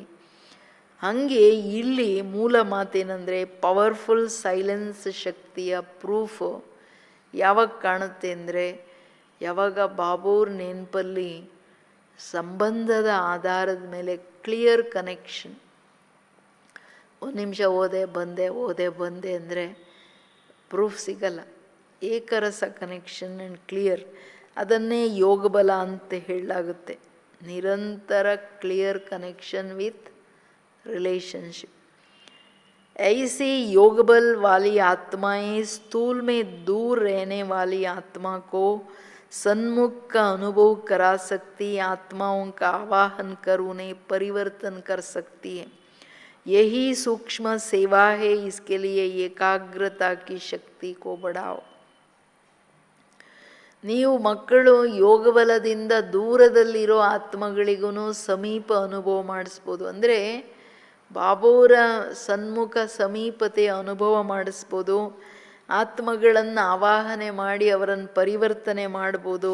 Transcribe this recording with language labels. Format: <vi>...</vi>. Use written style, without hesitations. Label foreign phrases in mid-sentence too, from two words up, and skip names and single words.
<kn>ಹಾಗೆ ಇಲ್ಲಿ ಮೂಲ ಮಾತೇನೆಂದರೆ</kn> <en>powerful silence</en> <kn>ಶಕ್ತಿಯ ಪ್ರೂಫ್ ಯಾವಾಗ ಕಾಣುತ್ತೆ ಅಂದರೆ, ಯಾವಾಗ ಬಾಬೂರ್ ನೆನಪಲ್ಲಿ ಸಂಬಂಧದ ಆಧಾರದ ಮೇಲೆ</kn> <en>clear connection.</en> <kn>ಒಂದು ನಿಮಿಷ ಓದೆ ಬಂದೆ ಅಂದರೆ ಪ್ರೂಫ್ ಸಿಗಲ್ಲ. ಏಕರಸ</kn> <en>connection and clear,</en> <kn>ಅದನ್ನೇ ಯೋಗ ಬಲ ಅಂತ ಹೇಳಲಾಗುತ್ತೆ.</kn> <en>ನಿರಂತರ clear connection with relationship.</en> <hi>ऐसी योग बल वाली आत्माएं स्थूल में दूर रहने वाली आत्मा को सन्मुख का अनुभव करा सकती, आत्माओं का आवाहन कर उन्हें परिवर्तन कर सकती है. यही सूक्ष्म सेवा है. इसके लिए एकाग्रता की शक्ति को बढ़ाओ.</hi> <kn>ನೀವು ಮಕ್ಕಳು ಯೋಗ ಬಲದಿಂದ ದೂರದಲ್ಲಿರೋ ಆತ್ಮಗಳಿಗೂ ಸಮೀಪ ಅನುಭವ ಮಾಡಿಸ್ಬೋದು. ಅಂದರೆ ಬಾಬೋರ ಸನ್ಮುಖ ಸಮೀಪತೆಯ ಅನುಭವ ಮಾಡಿಸ್ಬೋದು. ಆತ್ಮಗಳನ್ನು ಆವಾಹನೆ ಮಾಡಿ ಅವರನ್ನು ಪರಿವರ್ತನೆ ಮಾಡ್ಬೋದು.</kn>